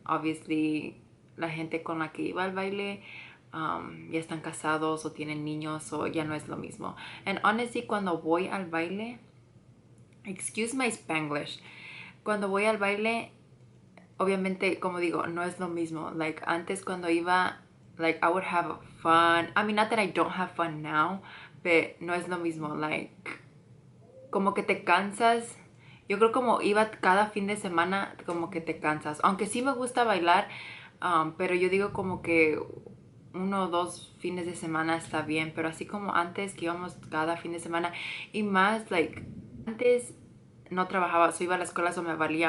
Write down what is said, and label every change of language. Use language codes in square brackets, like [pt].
[es] Obviously, la gente con la que iba al baile ya están casados o tienen niños, o ya no es lo mismo. [en] And honestly, [es] cuando voy al baile, [en] excuse my Spanglish, [es] cuando voy al baile, obviamente, como digo, no es lo mismo. [en] Like, [es] antes cuando iba, [en] like, I would have fun. I mean, not that I don't have fun now, but [es] no es lo mismo. Like, como que te cansas. Yo creo como iba cada fin de semana, como que te cansas. Aunque sí me gusta bailar, pero yo digo como que 1 o 2 fines de semana está bien. Pero así como antes, que íbamos cada fin de semana. Y más, like, antes no trabajaba, so iba a la escuela, so me valía.